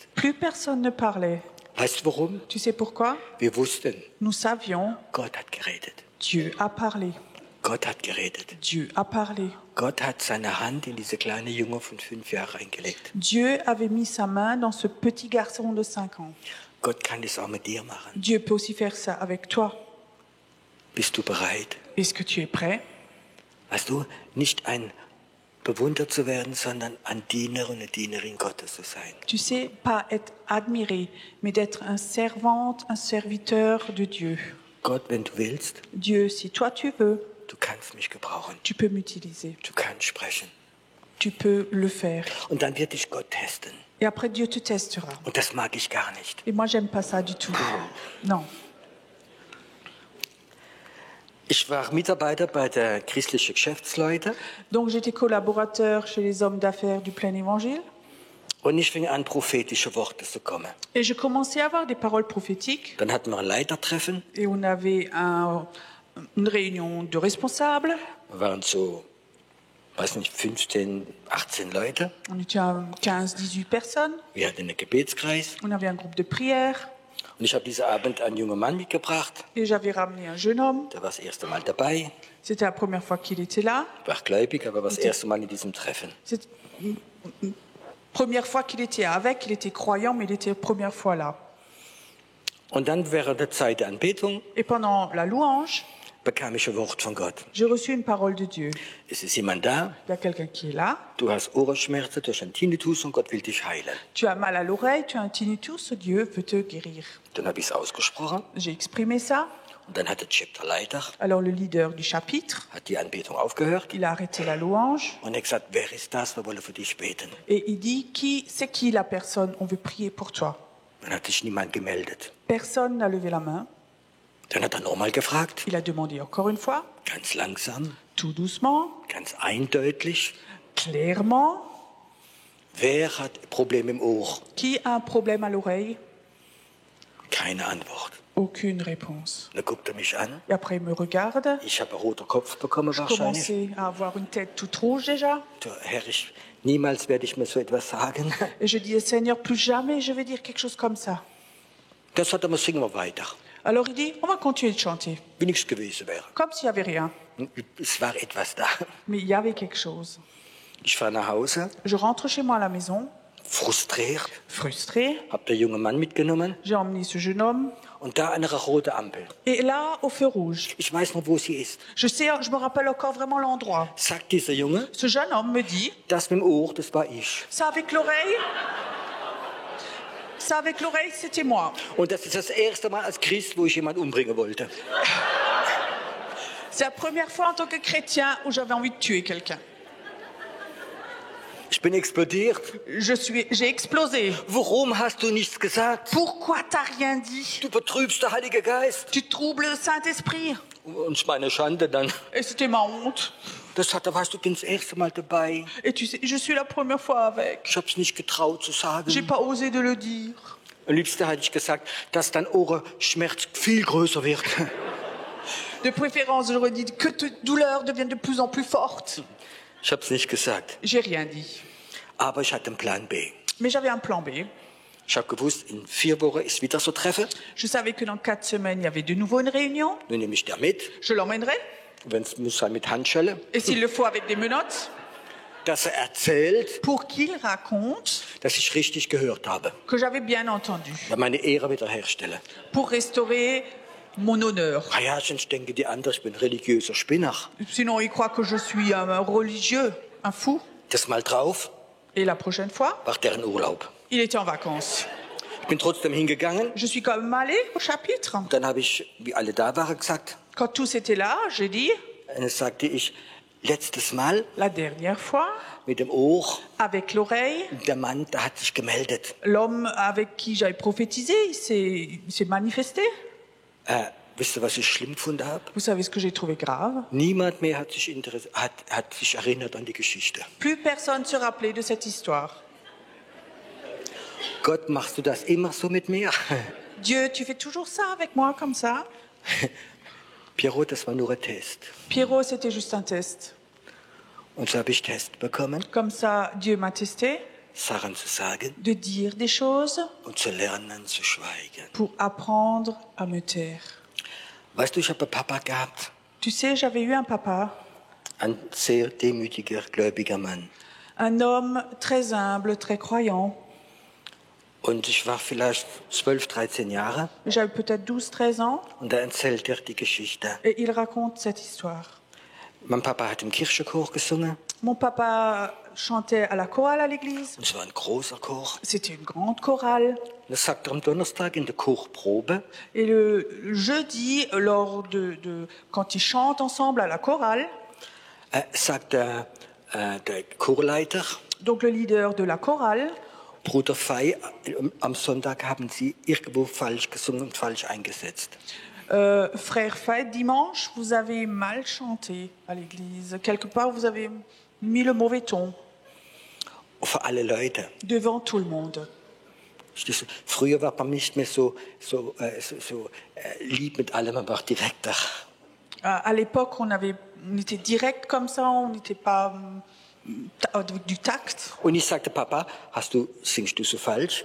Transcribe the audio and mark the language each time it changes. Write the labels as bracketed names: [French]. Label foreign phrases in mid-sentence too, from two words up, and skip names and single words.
[French] Plus personne ne parlait. [German] Weißt du warum? [French] Tu sais pourquoi? [German] Wir wussten, [French] Nous savions, [German] Gott hat geredet. [French] Dieu a parlé. [German] Gott hat geredet. [French] Dieu a parlé. [German] Gott hat seine Hand in diese kleine Junge von 5 Jahren reingelegt. [French] Dieu avait mis sa main dans ce petit garçon de 5 ans. [German] Gott kann das auch mit dir machen. [French] Dieu peut aussi faire ça avec toi. [German] Bist du bereit? [French] Est-ce que tu es prêt? [German] Weißt du, nicht ein bewundert zu werden, sondern ein Diener und eine Dienerin Gottes zu sein. [French] Tu sais, pas être admiré, mais d'être un servante, un serviteur de Dieu. [German] Gott, wenn du willst, [French] Dieu, si toi tu veux, [German] du kannst mich gebrauchen. [French] tu peux m'utiliser. [German] Du kannst sprechen. [French] Tu peux le faire. [German] Und dann wird dich Gott testen. [French] Et après, Dieu te testera. [German] Und das mag ich gar nicht. [French] Et moi, j'aime pas ça du tout. Non. [German] Ich war Mitarbeiter bei der christlichen Geschäftsleute [French] Donc, j'étais collaborateur chez les hommes d'affaires du plein évangile. [German] und ich fing an, prophetische Worte zu kommen. [French] Et je commençais à avoir des paroles prophétiques. [German] Dann hatten wir ein Leitertreffen. [French] Et on avait une réunion de responsables. [German] Wir waren so, weiß nicht, 15, 18 Leute. [French] On était à 15, 18 personnes. [German] Wir hatten einen Gebetskreis. [French] On avait un groupe de prière. [German] Und ich habe diesen Abend einen jungen Mann mitgebracht. [French] Et j'avais ramené un jeune homme. [German] Der war das erste Mal dabei. [French] C'était la première fois qu'il était là. [German] War gläubig, aber war das erste Mal in diesem Treffen. [French] C'est première fois qu'il était avec. Il était croyant, mais il était la première fois là. [German] Und dann während der Zeit der Anbetung [French] Et pendant la louange, [German] bekam ich ein Wort von Gott. [French] j'ai reçu une parole de Dieu. [German] Es ist jemand da, [French] Il y a quelqu'un qui est là. [German] du hast Ohrenschmerzen, du hast einen Tinnitus und Gott will dich heilen. [French] Tu as mal à l'oreille, tu as un tinnitus, Dieu veut te guérir. [German] Dann habe ich es ausgesprochen [French] J'ai exprimé ça. [German] und dann hat der Chapterleiter [French] Alors le leader du chapitre, [German] hat die Anbetung aufgehört [French] il a arrêté la louange [German] und er hat gesagt, wer ist das? Wir wollen für dich beten. [French] et il dit, c'est qui la personne? On veut prier pour toi. [German] Dann hat sich niemand gemeldet. [French] Personne n'a levé la main. [German] Dann hat er nochmal gefragt, [French] Il a demandé encore une fois, [German] ganz langsam, [French] tout doucement, [German] ganz eindeutig, [French] clairement, [German] wer hat Probleme im Ohr? [French] qui a un problème à l'oreille? [German] Keine Antwort. [French] Aucune réponse. [German] Dann guckt er mich an. [French] Et après, il me regarde. [German] Ich habe einen roten Kopf bekommen [French] Je [German] wahrscheinlich. [French] commençais à avoir une tête toute rouge déjà. [German] Du, Herr, niemals werde ich mir so etwas sagen. [French] Et je disais, Seigneur, plus jamais je vais dire quelque chose comme ça. [German] Das hat er mal, singen wir weiter. [French] Alors il dit, on va continuer de chanter, [German] Wie nichts gewesen wäre. [French] comme s'il n'y avait rien. [German] Es war etwas da. [French] Mais il y avait quelque chose. [German] Ich fahre nach Hause, [French] Je rentre chez moi à la maison. [German] frustriert, [French] frustrée. [German] habe den jungen Mann mitgenommen [French] J'ai emmené ce jeune homme. [German] und da eine rote Ampel. [French] Et là, au feu rouge, [German] Ich weiß noch, wo sie ist. [French] je me rappelle encore vraiment l'endroit. [German] Sagt dieser Junge, [French] Ce jeune homme me dit, [German] das mit dem Ohr, das war ich. [French] ça avec l'oreille, c'était moi. [German] Und das ist das erste Mal als Christ, wo ich jemanden umbringen wollte. [French] C'est la première fois en tant que chrétien où j'avais envie de tuer quelqu'un. [German] Ich bin explodiert. [French] J'ai explosé. [German] Warum hast du nichts gesagt? [French] Pourquoi t'as rien dit? [German] Du betrübst den Heiligen Geist. [French] Tu troubles le Saint-Esprit. [German] Und meine Schande dann. [French] Et c'était ma honte. [German] Da warst du, bin das erste Mal dabei. [French] Et tu sais, je suis la première fois avec. [German] Ich hab's nicht getraut zu sagen. [French] J'ai pas osé de le dire. [German] Am liebsten hätte ich gesagt, dass dein Ohrenschmerz viel größer wird. [French] De préférence, j'aurais dit que ta douleur devienne de plus en plus forte. [German] Ich hab's nicht gesagt. [French] J'ai rien dit. [German] Aber ich hatte einen Plan B. [French] Mais j'avais un plan B. [German] Ich habe gewusst, in 4 Wochen ist wieder so Treffen. [French] Je savais que dans 4 semaines, il y avait de nouveau une réunion. [German] Nun nehme ich der mit, [French] Je l'emmènerai. [German] wenn es muss sein mit Handschellen, [French] Et s'il le faut, avec des menottes. [German] dass erzählt, [French] Pour qu'il raconte [German] dass ich richtig gehört habe. [French] que j'avais bien entendu. [German] Meine Ehre wiederherstellen. [French] Pour restaurer mon honneur. [German] Ah ja, sonst denken die anderen, ich bin religiöser Spinner. [French] Sinon, il croit que je suis un religieux, un fou. [German] Das mal drauf, [French] Et la prochaine fois, [German] war deren Urlaub. [French] il était en vacances. [German] Ich bin trotzdem hingegangen. [French] Je suis quand même allée au chapitre. [German] Dann habe ich, wie alle da waren, gesagt, [French] Quand tous étaient là, j'ai dit, [German] und dann sagte ich, letztes Mal [French] la dernière fois, [German] mit dem Ohr, [French] avec l'oreille, [German] der Mann, der hat sich gemeldet. [French] l'homme avec qui j'avais prophétisé, il s'est manifesté. [German] Wisst ihr, was ich schlimm gefunden habe? [French] Vous savez ce que j'ai trouvé grave? [German] Niemand mehr hat sich erinnert an die Geschichte. [French] Plus personne se rappelait de cette histoire. [German] Gott, machst du das immer so mit mir? [French] Dieu, tu fais toujours ça avec moi comme ça? Pierrot, [German] das war nur ein Test. [French] Pierrot, c'était juste un test. [German] Und so habe ich Test bekommen, [French] Comme ça, Dieu m'a testé [German] Sachen zu sagen [French] de dire des choses [German] und zu lernen zu schweigen. [French] pour apprendre à me taire. [German] Weißt du, ich habe einen Papa gehabt, [French] Tu sais, j'avais eu un papa, [German] ein sehr demütiger, gläubiger Mann. [French] un homme très humble, très croyant. [German] Und ich war vielleicht 12, 13 Jahre [French] J'avais peut-être 12, 13 ans [German] und da erzählt er die Geschichte. [French] et il raconte cette histoire. [German] Mein Papa hat im Kirchenchor gesungen. [French] Mon papa chantait à la chorale à l'église. [German] Und es war ein großer Chor. [French] C'était une grande chorale. [German] Und das sagt er am Donnerstag in der Chorprobe. [French] Et le jeudi, quand ils chantent ensemble à la chorale, [German] Sagt der Chorleiter, [French] donc le leader de la chorale, [German] Bruder Fei, am Sonntag haben Sie irgendwo falsch gesungen und falsch eingesetzt. [French] Frère Fayet, dimanche, vous avez mal chanté à l'église. Quelque part, vous avez mis le mauvais ton [German] Für alle Leute. [French] devant tout le monde. [German] Früher war man nicht mehr so lieb mit allem, man war direkter. [French] À l'époque, on était direct comme ça, on n'était pas avec du tact. [German] Und ich sagte, Papa, singst du so falsch?